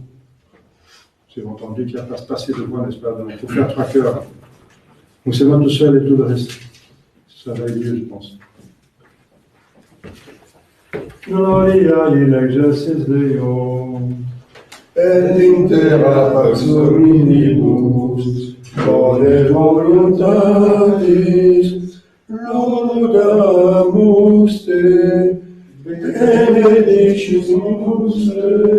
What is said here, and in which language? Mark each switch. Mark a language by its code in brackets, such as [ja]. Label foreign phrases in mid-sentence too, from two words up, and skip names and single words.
[fr] J'ai entendu qu'il n'y a pas passé de moi, n'est-ce pas? Donc, il faut faire 3 chœurs. Donc c'est moi tout seul et tout le reste. Ça va être mieux, je pense. [la] Gloria in excelsis Deo. Et in terra pax hominibus, bone voluntatis, laudamus te, benedicimus te,